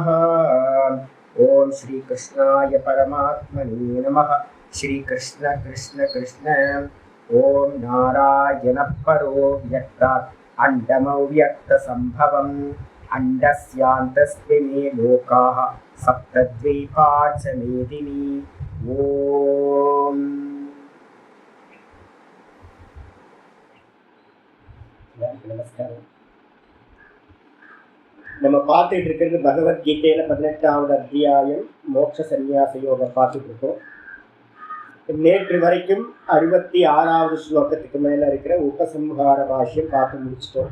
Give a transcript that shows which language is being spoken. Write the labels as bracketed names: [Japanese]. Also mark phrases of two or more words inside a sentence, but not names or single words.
[Sanskrit] ॐ श्रीकृष्णाय परमात्मने नमः। श्रीकृष्ण कृष्ण कृष्ण। ॐ नारायणः परो व्यक्तात् अण्डमव्यक्तसम्भवम् अण्डस्यान्तस्मिन् लोकाः सप्तद्वीपा च मेदिनी। [Tamil] ॐ நமஸ்காரம். நம்ம பார்த்துட்டு இருக்கிறது பகவத்கீதையில 18வது அத்தியாயம் மோட்ச சந்நியாச யோகம் பார்த்துட்டு இருக்கோம். நேற்று வரைக்கும் 66வது ஸ்லோகத்துக்கு மேல இருக்கிற உபசம்ஹார பாஷ்யம் பார்த்து முடிச்சிட்டோம்.